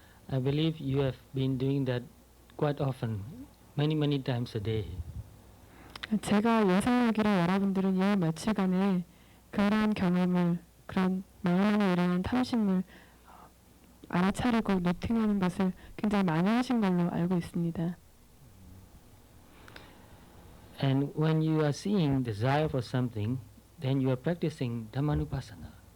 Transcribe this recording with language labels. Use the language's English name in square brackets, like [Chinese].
[English] I believe you have been doing that quite often, many times a day. [Korean] 제가 예상하기로 여러분들은 이 며칠간에 그런 경험을, 그런 마음에 일어난 탐심을 알아차리고 노팅하는 것을 굉장히 많이 하신 걸로 알고 있습니다. [English] And when you are seeing desire for something, then you are practicing Dhammanupassana.